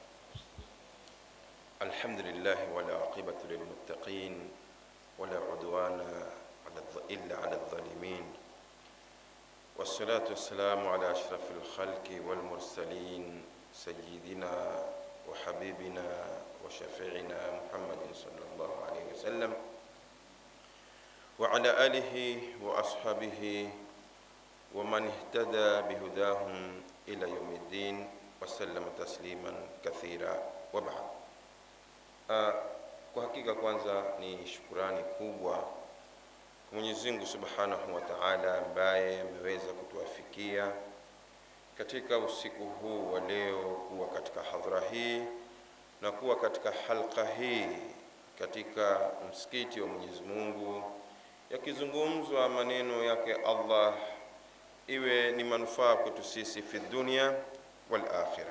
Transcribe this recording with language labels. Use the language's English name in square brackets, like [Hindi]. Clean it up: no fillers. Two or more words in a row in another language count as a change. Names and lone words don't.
[Arabic] الحمد لله ولا عاقبة للمتقين ولا عدوان إلا على الظالمين، والصلاة والسلام على أشرف الخلق والمرسلين سيدنا وحبيبنا وشفيعنا محمد صلى الله عليه وسلم وعلى آله وأصحابه ومن اهتدى بهداهم إلى يوم الدين وسلم تسليما كثيرا وبعد. [Swahili] Kwa hakika kwanza ni shukrani kubwa kwa Mwenyezi Mungu [Arabic] سبحانه وتعالى [Swahili] ambaye ameweza kutuafikia katika usiku huu wa leo kuwa katika hadhara hii na kuwa katika halqa hii katika msikiti wa Mwenyezi Mungu, yakizungumzwa maneno yake Allah, iwe ni manufaa kwetu sisi [Arabic] في الدنيا والآخرة.